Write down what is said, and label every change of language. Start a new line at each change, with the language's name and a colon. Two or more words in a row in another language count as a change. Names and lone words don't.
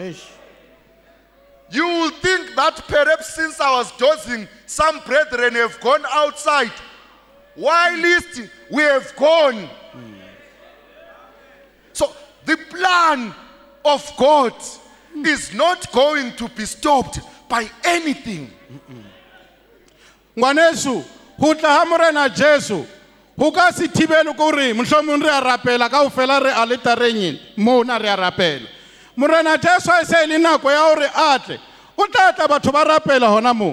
English: You will think that perhaps since I was dozing, some brethren have gone outside, whilst we have gone. So the plan of God is not going to be stopped by anything.
Southern Sotho: Ngwaneso, ho tla ha morena Jesu, ho ka se thibele ko re mohlomong re a rapela ka ofela re a letareng mona re a rapela. Morena Jesu a se le nako ya hore atle, o tla tla batho ba rapela hona mo.